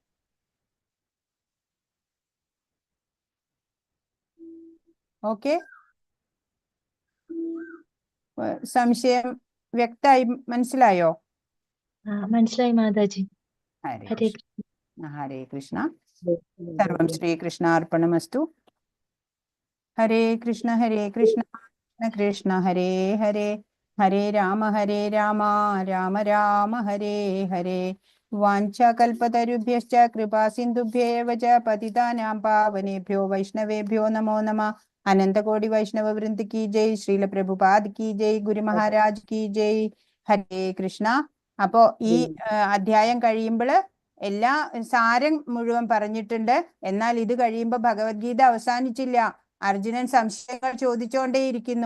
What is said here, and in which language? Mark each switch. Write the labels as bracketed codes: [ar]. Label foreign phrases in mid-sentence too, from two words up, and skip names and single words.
[ml] ഓക്കെ, സംശയം വ്യക്തമായി മനസ്സിലായോ? മനസ്സിലായി മാതാജി. [sa] ഹരേ ഹരേ कृष्ण हरे कृष्ण सर्वं श्रीकृष्णार्पणमस्तु. हरे कृष्ण हरे कृष्ण कृष्ण कृष्ण हरे हरे हरे राम हरे राम राम राम हरे हरे. वाञ्छाकल्पतरुभ्यश्च कृपा सिन्धुभ्येव च पतितानां पावनेभ्यो वैष्णवेभ्यो नमो नमः. [hi] अनन्तकोटि वैष्णव वृन्द की जय श्रील प्रभुपाद की जय. गुरु महाराज की जय. [sa] हरे कृष्ण. [ml] അപ്പോ ഈ അധ്യായം കഴിയുമ്പോൾ എല്ലാ സാരം മുഴുവൻ പറഞ്ഞിട്ടുണ്ട്. എന്നാൽ ഇത് കഴിയുമ്പോൾ ഭഗവത്ഗീത അവസാനിച്ചില്ല. അർജുനൻ സംശയങ്ങൾ ചോദിച്ചുകൊണ്ടേയിരിക്കുന്നു.